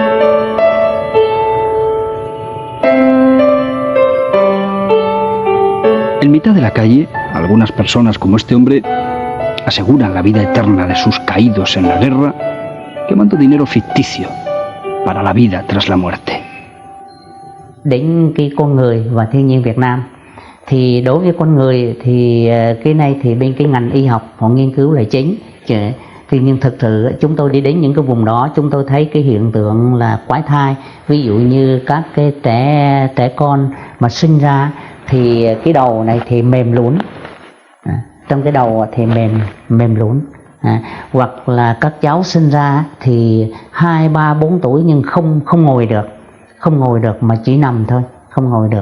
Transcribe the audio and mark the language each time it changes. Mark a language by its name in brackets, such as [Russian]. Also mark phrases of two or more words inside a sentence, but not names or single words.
[Spanish] En mitad de la calle, algunas personas como este hombre aseguran la vida eterna de sus caídos en la guerra, quemando dinero ficticio para la vida tras la muerte. [Vietnamese] Đến cái con người và thiên nhiên Việt Nam thì đối với con người thì cái này thì bên cái ngành y học họ nghiên cứu là chính. Thì nhưng thực sự chúng tôi đi đến những cái vùng đó, chúng tôi thấy cái hiện tượng là quái thai, ví dụ như các cái trẻ con mà sinh ra thì cái đầu này thì mềm lún, trong cái đầu thì mềm lún, hoặc là các cháu sinh ra thì 2, 3, 4 tuổi nhưng không ngồi được mà chỉ nằm thôi, không ngồi được.